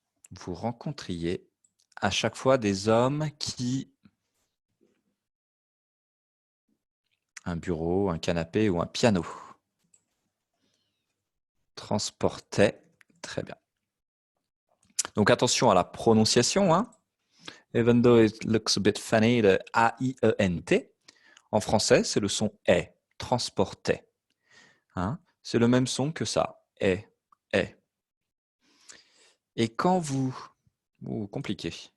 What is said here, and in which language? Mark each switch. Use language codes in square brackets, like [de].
[fr] Vous rencontriez à chaque fois des hommes qui... Un bureau, un canapé ou un piano. Transportait. Très bien. Donc attention à la prononciation. Hein. [en] Even though it looks a bit funny, le A-I-E-N-T. [fr] En français, c'est le son est. Transportait. Hein. C'est le même son que ça. Est. Est. Et quand vous... compliqué.